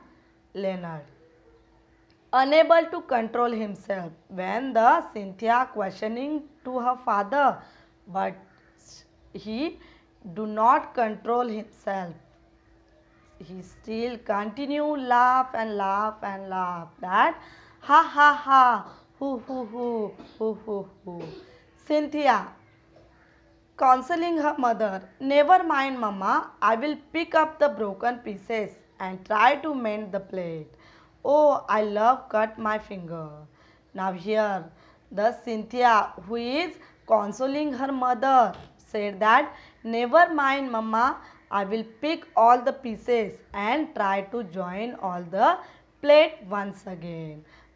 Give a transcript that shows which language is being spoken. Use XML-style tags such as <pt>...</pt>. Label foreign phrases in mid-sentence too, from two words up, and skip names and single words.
<en>Leonard, unable to control himself when the Cynthia questioning to her father, but he do not control himself. He still continue laugh and laugh and laugh. That ha ha ha, hoo hoo hoo, hoo hoo hoo. Cynthia consoling her mother, never mind, Mama, I will pick up the broken pieces and try to mend the plate. Oh, I love cut my finger. Now here, the Cynthia, who is consoling her mother, said that, never mind, Mama, I will pick all the pieces and try to join all the plate once again.</en>